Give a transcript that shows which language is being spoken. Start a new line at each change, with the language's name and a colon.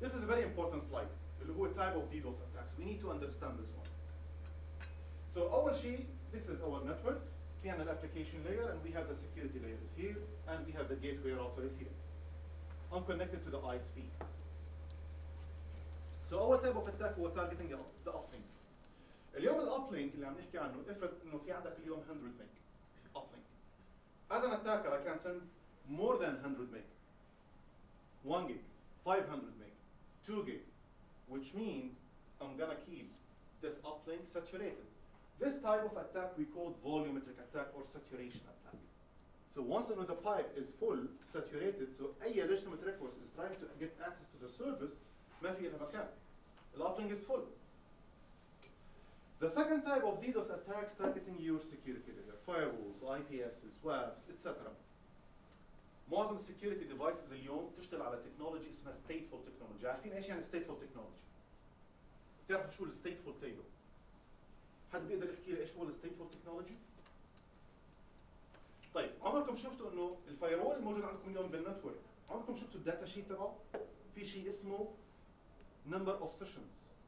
English: This is a very important slide.
Arabic: اللي هو
English: type of DDoS attacks. We need to understand this one. So أول شيء, this is our network.
Arabic: في عندنا
English: application layer and we have the security layers here and we have the gateway router is here. I'm connected to the ISP. So أول type of attack هو targeting the uplink.
Arabic: اليوم الuplink اللي عم نحكي عنه افرض إنه في عندك اليوم 100 meg uplink.
English: As an attacker I can send more than 100 meg. 1 gig, 500 meg, 2 gig, which means I'm gonna keep this uplink saturated. This type of attack we call volumetric attack or saturation attack. So once the pipe is full, saturated, so أي legitimate request is trying to get access to the service,
Arabic: ما في لها مكان.
English: The uplink is full. The second type of DDoS attacks targeting your security layer, firewalls, IPSs, WAFs, etc.
Arabic: معظم السكيورتي ديفايسز اليوم تشتغل على تكنولوجي اسمها stateful technology. عارفين ايش يعني stateful technology؟ بتعرفوا شو الstateful table؟ حد بيقدر يحكي لي ايش هو الstateful technology؟ طيب عمركم شفتوا انه الفايرول الموجود عندكم اليوم بالنتورك، عمركم شفتوا الداتا شيت تبعه؟ في شيء اسمه number of sessions.